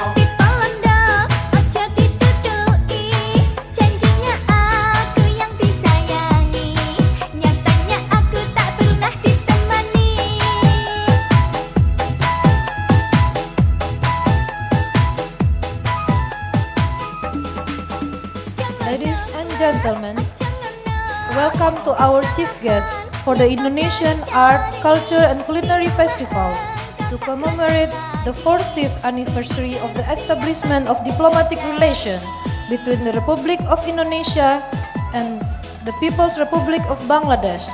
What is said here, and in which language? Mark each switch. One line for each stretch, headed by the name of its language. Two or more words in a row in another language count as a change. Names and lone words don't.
Indonesian: Ditolonda, ojo ditutui. Janjinya aku yang disayangi, nyatanya aku tak pernah ditemani.
English: Ladies and gentlemen, welcome to our chief guest for the Indonesian Art, Culture and Culinary Festival to commemorate the 40th anniversary of the establishment of diplomatic relations between the Republic of Indonesia and the People's Republic of Bangladesh.